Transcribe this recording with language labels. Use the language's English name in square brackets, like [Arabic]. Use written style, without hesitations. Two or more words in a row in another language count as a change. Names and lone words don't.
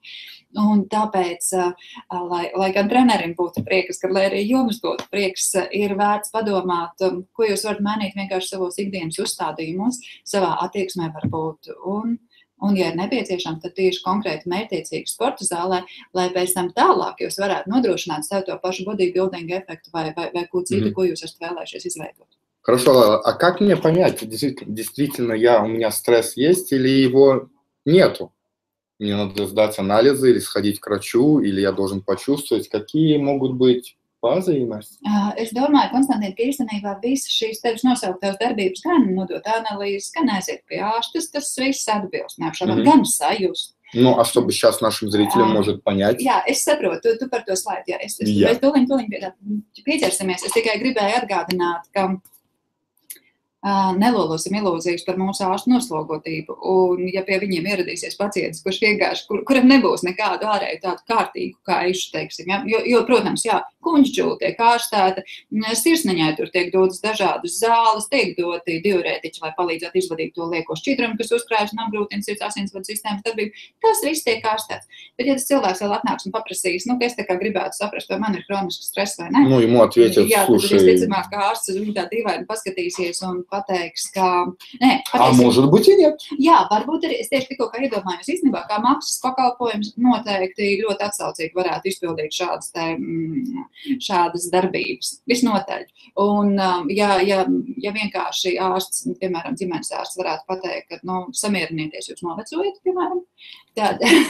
[Latvian] Un tāpēc, lai gan trenerim būtu prieks, kad lai arī jums būtu prieks, ir vērts padomāt, ko jūs varat mainīt vienkārši savos ikdienas uzstādījumos, savā attieksmē varbūt. Un, ja ir nepieciešams, tad tieši konkrēti mērķtiecīgi sporta zālē, lai pēc tam tālāk jūs varētu nodrošināt sev to pašu bodybuilding efektu vai ko citu, ko jūs esat vēlējušies izveidot. [Russian] Хорошо, а как мне понять, действительно у меня стресс есть или его нету? Мне надо сдать анализы или сходить к врачу, или я должен почувствовать, какие могут быть pazīmes? [Latvian] Es domāju, Konstantīna, ka īstenībā visas šīs tevis nosauktās darbības gan nodot analīzes, gan aiziet pie ārsta, tas viss atbilst, neapšaubām, gan sajust. [Russian] Ну, а чтобы сейчас нашим зрителям может понять? [Latvian] Jā, es saprotu, tu par to slaidi, jā. Es tuliņ pie tā pieķersimies. Es tikai gribēju atgādināt, ka nelolosim ilūzijas par mūsu ārstu noslogotību. Un, ja pie viņiem ieradīsies pacients, kurš vienkārši, kuram nebūs nekādu ārēju tādu kārtīgu kaišu, teiksim, ja? Jo, protams, jā, kuņģģūla tiek ārstēta, sirsniņai tur tiek dotas dažādas zāles, tiek doti diurētiķi, lai palīdzētu izvadīt to lieko šķidrumu, kas uzkrājas un apgrūtina sirds asinsvadu sistēmas darbību. Tas viss tiek ārstēts. Bet, ja tas cilvēks vēl atnāks un paprasīs, es tā kā gribētu saprast, vai man ir hronisks stress vai ne. Nu, [Russian] ему ответят, [Latvian] jā, [Russian] слушай. [Latvian] Tad visticamāk, ka ārsts uz viņu tā dīvaini paskatīsies un pateiks, ka... Nē, [Russian] А может быть и нет. [Latvian] Jā, varbūt arī, es tieši tikko īdomājos, īstenībā, kā maksas pakalpojums noteikti ļoti atsaucīgi varētu izpildīt šādas darbības. Visnotaļ. Un, ja vienkārši ārsts, piemēram, ģimenes ārsts varētu pateikt, ka, samierinieties, jūs novecojat, piemēram, tad...